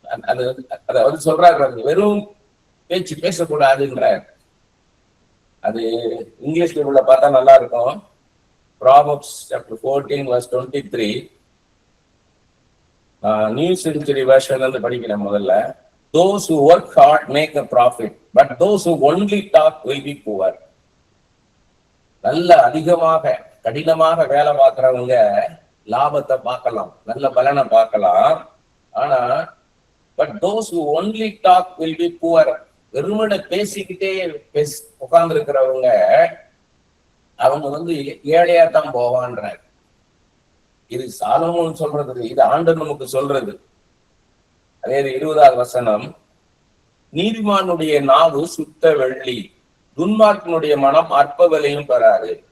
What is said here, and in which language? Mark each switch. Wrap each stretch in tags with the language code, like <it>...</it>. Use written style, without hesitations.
<ta>அதை சொல்றாரு, வெறும் பேச்சு பேசக்கூடாதுன்றார். அது இங்கிலீஷ்ல உள்ள பார்த்தா நல்லா இருக்கும்.</ta> <en>Proverbs chapter 14 verse 23.</en> <ta>New century version வந்து படிக்கிறேன் முதல்ல.</ta> <en>Those who work hard make a profit, but those who only talk will be poor.</en> <ta>நல்ல அதிகமாக கடினமாக வேலை பார்க்கறவங்க லாபத்தை பார்க்கலாம், நல்ல பலனை பார்க்கலாம்.</ta> <en>ஆனா but those who only talk will be poor.</en> <ta>வெறுமனை பேசிக்கிட்டே உட்கார்ந்து இருக்கிறவங்க அவங்க ஏழையா தான் போவான்றார். இது சாலமோன் சொல்றது, இது ஆண்டவர் நமக்கு சொல்றது. அதே 20வது வசனம். நீதிமானுடைய நாவு சுத்த வெள்ளி, துன்மார்க்கனுடைய மனம் அற்ப விலையும் பெறாது.</ta>